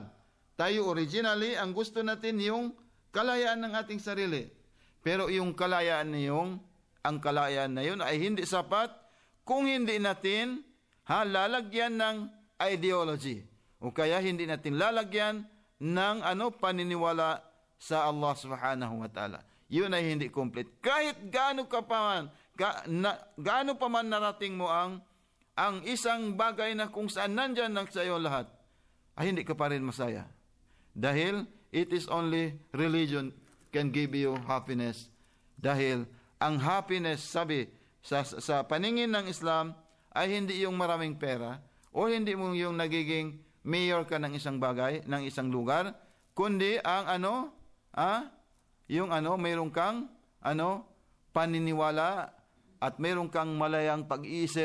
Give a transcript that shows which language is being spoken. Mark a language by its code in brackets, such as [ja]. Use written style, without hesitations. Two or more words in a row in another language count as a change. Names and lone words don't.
[tl] Tayo originally, ang gusto natin yung kalayaan ng ating sarili. Pero yung kalayaan na yun ay hindi sapat kung hindi natin lalagyan ng ideology. O kaya hindi natin lalagyan ng paniniwala sa Allah [ar] سبحانه وتعالى. [tl] Yun ay hindi complete. Kahit gaano pa man narating mo ang isang bagay na kung saan nandyan lang sa iyo lahat, ay hindi ka pa rin masaya. [en] Dahil it is only religion can give you happiness. [tl] Dahil ang happiness, sabi, sa paningin ng Islam, ay hindi yung maraming pera, o hindi mo yung nagiging mayor ka ng isang bagay, ng isang lugar, kundi ang mayroon kang paniniwala at mayroon kang malayang pag-iisip.